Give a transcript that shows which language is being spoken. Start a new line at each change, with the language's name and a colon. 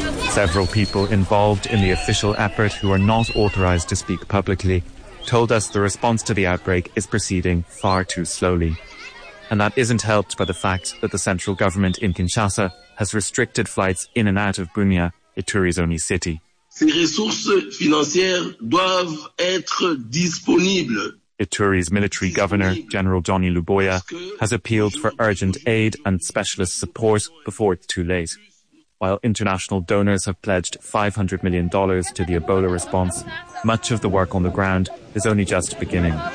English: Several people involved in the official effort who are not authorized to speak publicly told us the response to the outbreak is proceeding far too slowly. And that isn't helped by the fact that the central government in Kinshasa has restricted flights in and out of Bunia, Ituri's only city.
French: Ces ressources financières doivent être disponibles.
English: Ituri's military governor, General Johnny Luboya, has appealed for urgent aid and specialist support before it's too late. While international donors have pledged $500 million to the Ebola response, much of the work on the ground is only just beginning.